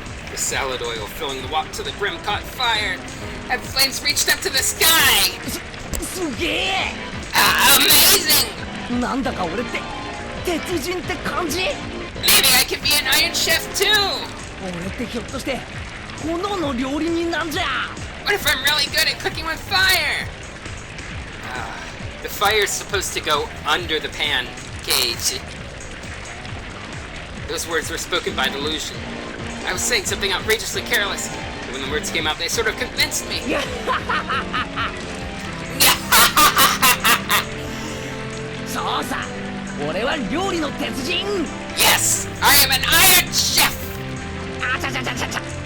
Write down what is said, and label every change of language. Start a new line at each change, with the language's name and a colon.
English: The salad oil filling the wok to the brim caught fire, and flames reached up to the sky! Amazing!
Japanese: なんだか俺って鉄人って感じ。
English: Maybe I could be an Iron Chef too!
Japanese: 俺ってひょっとして炎の料理人なんじゃ。
English: What if I'm really good at cooking with fire? The fire is supposed to go under the pan, Kei-Y. Those words were spoken by delusion. I was saying something outrageously careless, and when the words came out, they sort of convinced me.
Japanese: そうさ、俺は料理の鉄人。
English: Yes, I am an Iron Chef. あちゃちゃちゃちゃちゃ。